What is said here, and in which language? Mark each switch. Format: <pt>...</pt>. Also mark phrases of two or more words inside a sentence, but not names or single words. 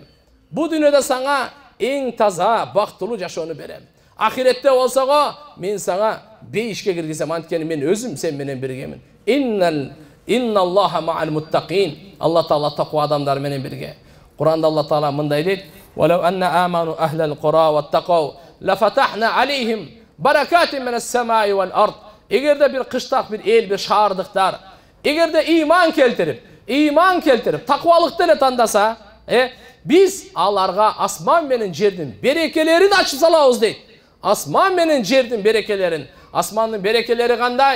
<ky>Бу дүйнөдө саңа эң таза, бактылуу жашоону берем. Ахиретте болсого мен саңа бейишке киргизем, анткени мен өзүм сен менен биргемин.</ky> <ar>إن الله مع المتقين.</ar> <ky>Алла Таала таква адамдар менен бирге. Кур'анда Алла Таала мындай дейт:</ky> <ar>"ولو أن أهل القرى آمنوا واتقوا لفتحنا عليهم بركات من السماء والأرض."</ar> <ky>Эгерде бир кыштак, бир эл, бир шаардыктар эгерде иман келтирип, таквалыкты эле тандаса, биз аларга асман менен жердин берекелерин ачып салабыз дейт. Асман менен жердин берекелерин. Асмандын берекелери кандай?</ky>